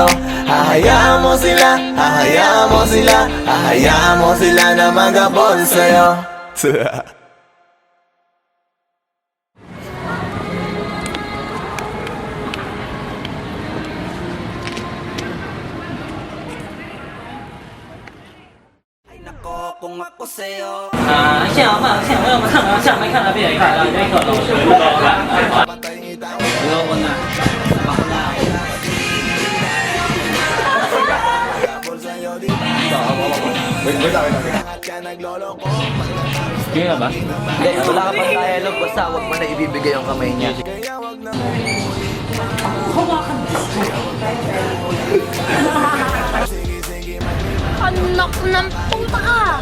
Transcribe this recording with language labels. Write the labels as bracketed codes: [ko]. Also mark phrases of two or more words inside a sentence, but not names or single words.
[tl] Hahayaan mo sila, hahayaan mo sila, hahayaan mo sila na mag-abol sa'yo. Kung ako sa'yo, [zh] 现在换，现在我们看了，下面看了别看了，这个老师不好看。不要问了。 [tl] Kaya ba? Hindi, wala ka pang dialogue, basta wag mo na ibibigay ang kamay niya. Anak ng puta ka!